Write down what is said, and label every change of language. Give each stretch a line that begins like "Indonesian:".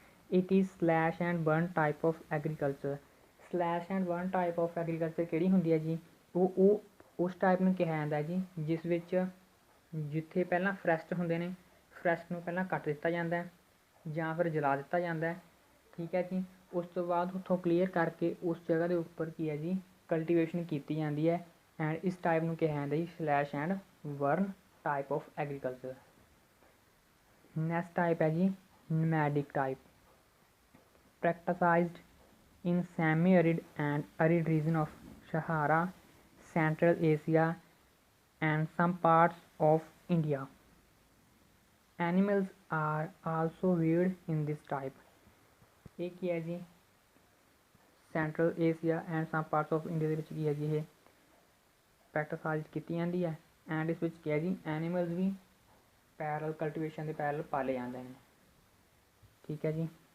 English: It is slash and burn type of agriculture.
Punjabi: Slash and burn type of agriculture ਕਿਹੜੀ ਹੁੰਦੀ ਹੈ ਜੀ, ਉਹ ਉਸ ਟਾਈਪ ਨੂੰ ਕਿਹਾ ਜਾਂਦਾ ਜੀ ਜਿਸ ਵਿੱਚ ਜਿੱਥੇ ਪਹਿਲਾਂ ਫਰੈਸਟ ਹੁੰਦੇ ਨੇ, ਫਰੈਸਟ ਨੂੰ ਪਹਿਲਾਂ ਕੱਟ ਦਿੱਤਾ ਜਾਂਦਾ ਹੈ ਜਾਂ ਫਿਰ ਜਲਾ ਦਿੱਤਾ ਜਾਂਦਾ ਹੈ, ਠੀਕ ਹੈ ਜੀ। ਉਸ ਤੋਂ ਬਾਅਦ ਉੱਥੋਂ ਕਲੀਅਰ ਕਰਕੇ ਉਸ ਜਗ੍ਹਾ ਦੇ ਉੱਪਰ ਕੀ ਹੈ ਜੀ, ਕਲਟੀਵੇਸ਼ਨ ਕੀਤੀ ਜਾਂਦੀ ਹੈ ਐਂਡ ਇਸ ਟਾਈਪ ਨੂੰ ਕਿਹਾ ਜਾਂਦਾ ਜੀ slash and burn type of agriculture. Next type ਹੈ ਜੀ nomadic type,
English: Practised in semi-arid and arid region of Sahara, Central Asia and some parts of India. Animals are also reared in this type.
Punjabi: ਇਹ ਕੀ ਹੈ ਜੀ,
English: Central Asia and some parts of India
Punjabi: ਦੇ ਵਿੱਚ ਕੀ ਹੈ ਜੀ ਇਹ ਪ੍ਰੈਕਟਿਸਾਈਜ਼ ਕੀਤੀ ਜਾਂਦੀ ਹੈ ਐਂਡ ਇਸ ਵਿੱਚ ਕੀ ਹੈ ਜੀ, ਐਨੀਮਲਸ ਵੀ ਪੈਰਲ ਕਲਟੀਵੇਸ਼ਨ ਦੇ ਪੈਰਲ ਪਾਲੇ ਜਾਂਦੇ ਨੇ, ਠੀਕ ਹੈ ਜੀ।